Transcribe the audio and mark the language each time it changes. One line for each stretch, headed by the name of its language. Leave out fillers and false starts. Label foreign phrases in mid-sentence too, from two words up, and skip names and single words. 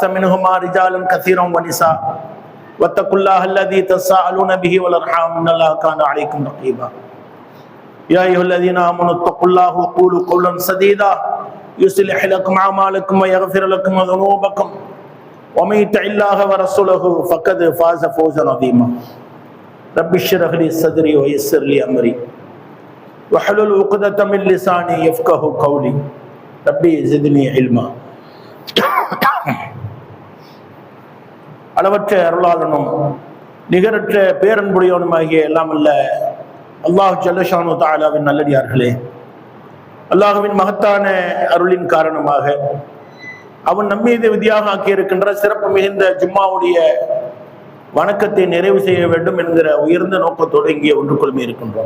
Arabic: منهما رجالا كثيرا ونساء واتقوا الله الذي تساءلون به والأرحام إن الله كان عليكم رقيبا يا أيها الذين آمنوا اتقوا الله وقولوا قولا سديدا يصلح لكم أعمالكم ويغفر لكم ذنوبكم ومن يطع الله ورسوله فقد فاز فوزا عظيما رب اشرح لي صدري ويسر لي أمري واحلل عقدة من لساني يفقهوا قولي ربي زدني علما
Tamil: அளவற்ற அருளாளனும் நிகரற்ற பேரன்புடையவனுமாகிய எல்லாம் அல்ல
Arabic: الله جل شأنه تعالى
Tamil: நல்லடியார்களே, அல்லாஹுவின் மகத்தான அருளின் காரணமாக அவன் நம்மீது விதியாக ஆக்கியிருக்கின்ற சிறப்பு மிகுந்த ஜும்மாவுடைய வணக்கத்தை நிறைவு செய்ய வேண்டும் என்கிற உயர்ந்த நோக்கத்தோடு இங்கே ஒன்று கொள்மை இருக்கின்றோம்.